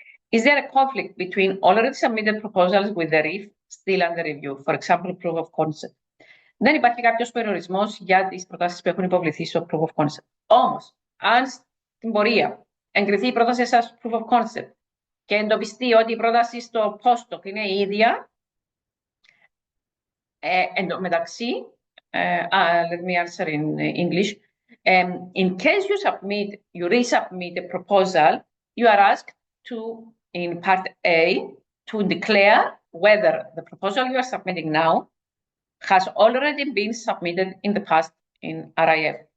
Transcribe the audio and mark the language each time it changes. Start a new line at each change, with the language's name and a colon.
English: Is there a conflict between already submitted proposals with the RIF still under review, for example, proof of concept?
Greek: Δεν υπάρχει κάποιος περιορισμός για τις προτάσεις που έχουν υποβληθεί στο proof of concept. Όμως, αν στην πορεία εγκριθεί η πρόταση σας proof of concept και εντοπιστεί ότι η πρόταση στο postdoc είναι η ίδια, μεταξύ,
English: let me answer in English. In case you resubmit a proposal, you are asked to, in part A, to declare whether the proposal you are submitting now has already been submitted in the past in RIF.